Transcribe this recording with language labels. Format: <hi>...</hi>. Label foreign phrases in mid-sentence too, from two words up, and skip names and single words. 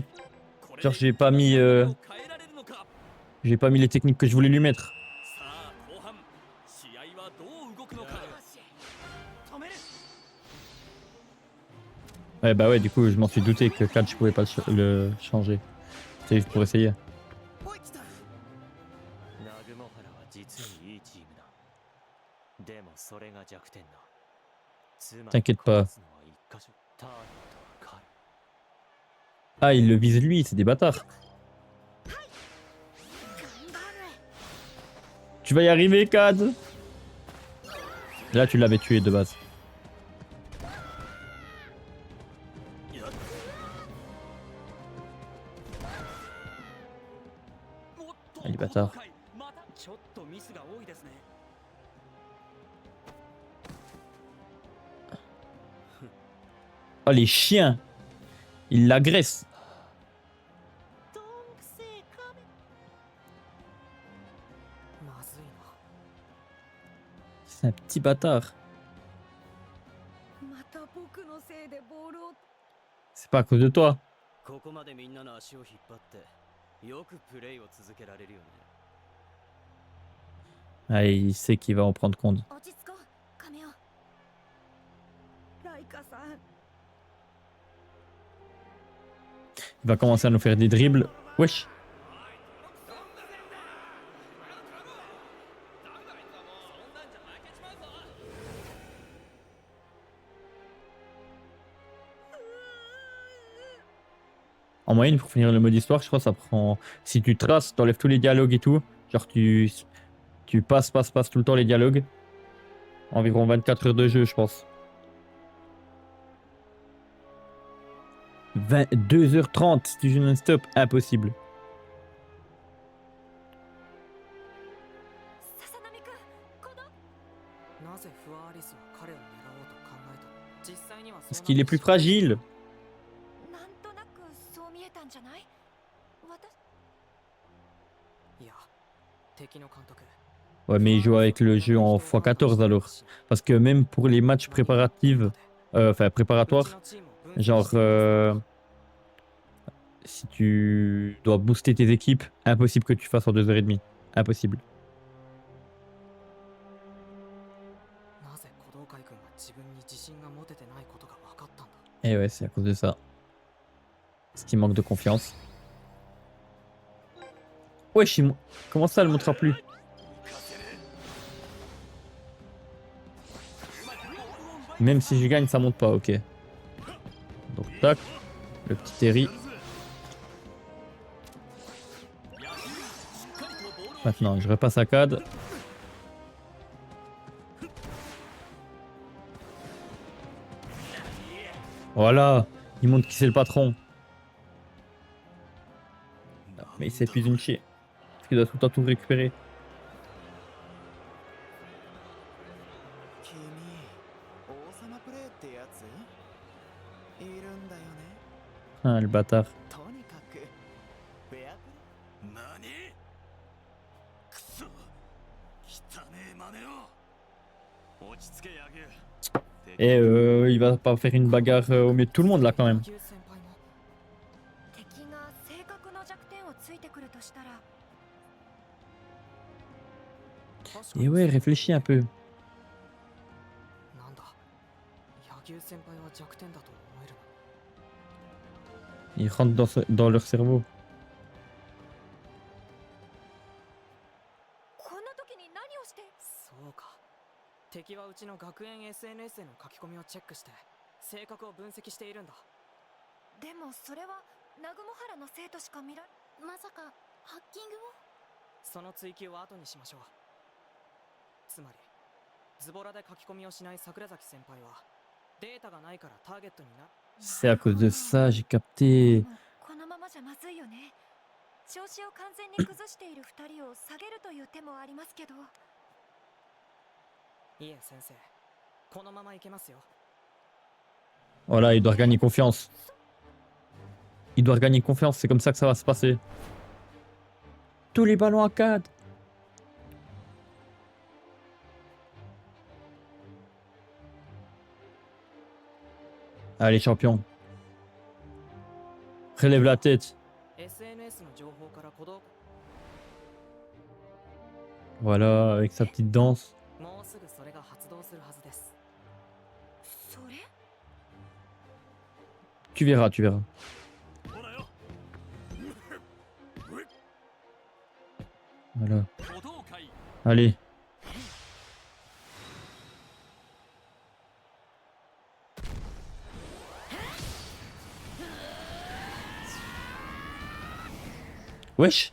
<fr>Genre j'ai pas mis les techniques que je voulais lui mettre. Ouais bah ouais, du coup je m'en suis douté que 4 je pouvais pas le changer. C'est juste pour essayer.</fr> <ja>ナグモハラは実にいいチームだ。でもそれが弱点だ。つまり</ja> <fr>T'inquiète pas.</fr> <ja>勝つのは一箇所。ターゲットは彼。</ja> <fr>Ah, il le vise lui, c'est des bâtards. Tu vas y arriver, Kad. Là, tu l'avais tué de base. Ah, les bâtards.</fr> <ja>ちょっとミスが多いですね。</ja> <fr>Oh, les chiens. Ils l'agressent.</fr> <ja>どんくせえ亀。まずいな。</ja> <fr>C'est un petit bâtard.</fr> <ja>また僕のせいでボールを。</ja> <fr>C'est pas à cause de toi.</fr> <ja>ここまでみんなの足を引っ張ってよくプレイを続けられるよね。</ja> <fr>Ah, il sait qu'il va en prendre compte.</fr> <ja>落ち着こう、亀尾。ライカさん。</ja> <fr>Il va commencer à nous faire des dribbles. Wesh. En moyenne, pour finir le mode histoire, je crois que ça prend... Si tu traces, t'enlèves tous les dialogues et tout, genre tu passes tout le temps les dialogues, environ 24 heures de jeu, je pense. 2h30 si tu joues non-stop, impossible.</fr> <ja>ささなみくん、この。なぜフワアリスは彼を狙おうと考えたの？実際にはそう</ja> <fr>Parce qu'il est plus fragile.</fr> <ja>なんとなくそう見えたんじゃない？私。いや、敵の監督。</ja> <fr>Ouais, mais il joue avec le jeu en x14 alors. Parce que même pour les matchs préparatifs, enfin préparatoires, genre si tu dois booster tes équipes, impossible que tu fasses en 2h30. Impossible.</fr> <ja>なぜ小道会君が自分に自信が持ててないことが分かったんだ。</ja> <fr>Et ouais, c'est à cause de ça. Parce qu'il manque de confiance. Wesh, comment ça, elle montera plus? Même si je gagne, ça monte pas, ok. Donc tac, le petit Terry. Maintenant, je repasse à Cad. Voilà, il montre qui c'est le patron. Mais il s'épuise une chier. Parce qu'il doit tout le temps tout récupérer.</fr> <ja>君王様プレイってやついるんだよね。</ja> <fr>Ah, le bâtard.</fr> <ja>とにかくフェアプレイ。何くそ汚ねえ真似を落ち着けヤグ</ja> <fr>Et il va pas faire une bagarre au milieu de tout le monde là quand même.</fr> <ja>野球先輩も敵が性格の弱点をついてくるとしたら、確かに</ja> <fr>Et ouais, réfléchis un peu.</fr> <ja>なんだ野球先輩は弱点だと思えるの</ja> <fr>Ils rentrent dans leur cerveau.</fr> <ja>こんな時に何をして。そうか敵はうちの学園 SNS への書き込みをチェックして性格を分析しているんだ。でもそれは南雲原の生徒しか見らまさかハッキングを。その追及は後にしましょう。つまりズボラで書き込みをしない桜崎先輩はデータがないからターゲットにな。</ja> <fr>C'est à cause de ça, j'ai capté.</fr> <ja>このままじゃまずいよね。調子を完全に崩している二人を下げるという手もありますけど。いえ先生このままいけますよ。</ja> <fr>Voilà, il doit regagner confiance. Il doit regagner confiance, c'est comme ça que ça va se passer. Tous les ballons à 4. Allez, champion. Relève la tête.</fr> <ja>SNS の情報から鼓動</ja> <fr>Voilà, avec sa petite danse.</fr> <ja>もうすぐそれが発動するはずです。それ</ja> <fr>Tu verras, tu verras. Voilà.</fr> <ja>武道会</ja> <fr>Allez. Wesh.</fr>